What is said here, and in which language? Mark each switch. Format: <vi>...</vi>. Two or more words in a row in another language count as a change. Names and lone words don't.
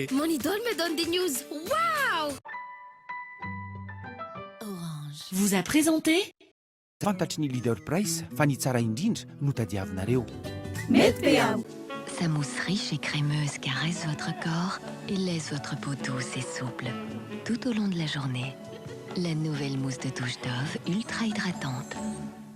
<fr>Mon idole me donne des news. Waouh! Vous a présenté</fr> <mg>fantatry ny leader price fa ny tsara indrindra no tadiavinareo.</mg> <fr>Sa mousse riche et crémeuse caresse votre corps et laisse votre peau douce et souple. Tout au long de la journée, la nouvelle mousse de douche Dove ultra hydratante</fr>